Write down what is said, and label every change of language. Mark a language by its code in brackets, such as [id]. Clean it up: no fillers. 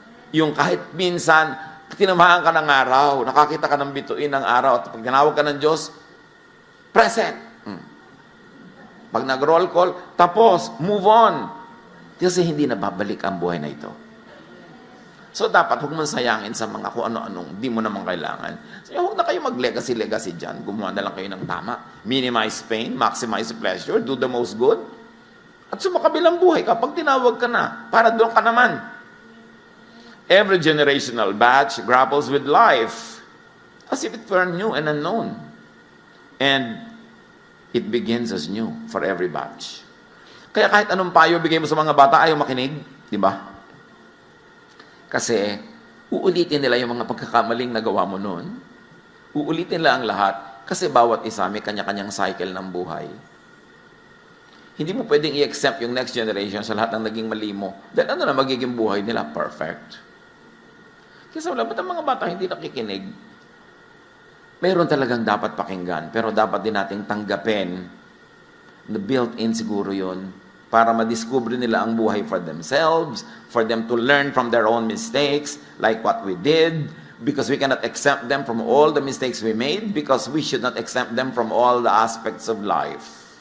[tl] Yung kahit minsan, tinamahan ka ng araw, nakakita ka ng bituin ng araw, at pag tinawag ka ng Diyos, present. Pag nag-roll call, tapos, move on. Kasi hindi na babalik ang buhay na ito. So, dapat huwag mong sayangin sa mga kung ano-anong di mo naman kailangan. So, huwag na kayo mag-legacy dyan. Gumawa na lang kayo ng tama. [en] Minimize pain, maximize pleasure, do the most good. [tl] At sumakabilang buhay ka, pag tinawag ka na, para doon ka naman. [en] Every generational batch grapples with life as if it were new and unknown. And it begins as new for every batch. [tl] Kaya kahit anong payo bigay mo sa mga bata, ayaw makinig. Di ba? Kasi uulitin nila yung mga pagkakamaling nagawa mo noon. Uulitin nila ang lahat kasi bawat isa may kanya-kanyang cycle ng buhay. Hindi mo pwedeng i-accept yung next generation sa lahat ng naging mali mo. Dahil ano na magiging buhay nila? Perfect. Kasi wala, ba't ang mga bata hindi nakikinig? Meron talagang dapat pakinggan, pero dapat din nating tanggapin na built-in siguro yun para madiscover nila ang buhay [en] for themselves, for them to learn from their own mistakes, like what we did, because we cannot exempt them from all the mistakes we made, because we should not exempt them from all the aspects of life.